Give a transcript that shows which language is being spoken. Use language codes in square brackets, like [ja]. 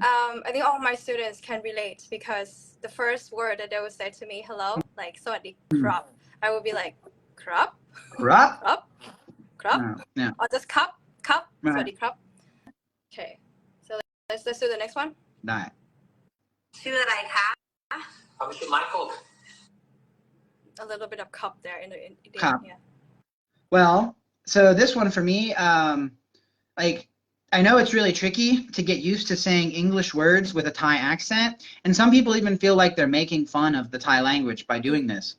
[en] I think all my students can relate, because the first word that they would say to me, hello, like [th] Sawadee krap, [en] I would be like, krap, Krap? krap, Yeah. or just cup, [th] ครับ [en] Right. [th] สวัสดีครับ [en] Okay, so let's do the next one. [th] ได้ ชื่ออะไรคะผมชื่อ [en] Michael. A little bit of cup there in the Cup. yeah. Well, so this one for me, like, I know it's really tricky to get used to saying English words with a Thai accent, and some people even feel like they're making fun of the Thai language by doing this.